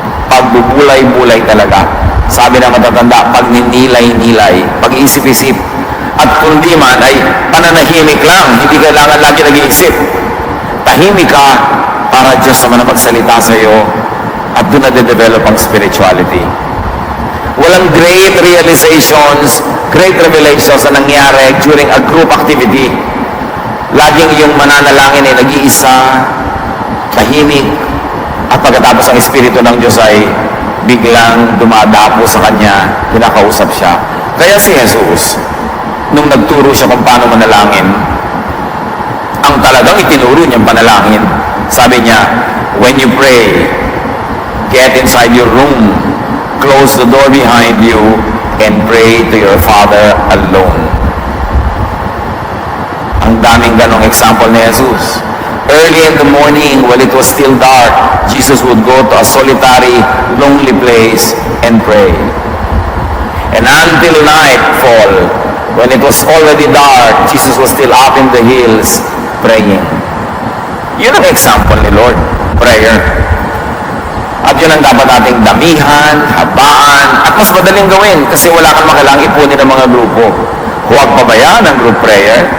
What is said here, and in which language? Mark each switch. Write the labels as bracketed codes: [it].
[tl] Pagbubulay-bulay talaga. Sabi ng matatanda, pagninilay-nilay, pag-iisip-isip. At kundi man ay pananahimik lang, hindi kailangan lagi nag-iisip. Tahimik ka para Diyos naman ang magsalita sa iyo at doon na-develop ang spirituality. Walang [en] great realizations, great revelations [tl] na nangyari [en] during a group activity. [tl] Laging yung mananalangin ay nag-iisa, tahimik, at pagkatapos ang Espiritu ng Diyos ay biglang dumadapo sa Kanya, kinakausap siya. Kaya si Jesus, nung nagturo siya kung paano manalangin, ang talagang itinuro niyang panalangin, sabi niya, [en] when you pray, get inside your room, close the door behind you, and pray to your Father alone. [tl] Ang daming ganong example ni Jesus. [en] Early in the morning, while it was still dark, Jesus would go to a solitary, lonely place and pray. And until nightfall, when it was already dark, Jesus was still up in the hills praying. [tl] Yun ang example ni Lord, prayer. At yun ang dapat nating damihan, habaan, at mas madaling gawin kasi wala kang makailangang ipunin ng mga grupo. Huwag pabayaan ang group prayer.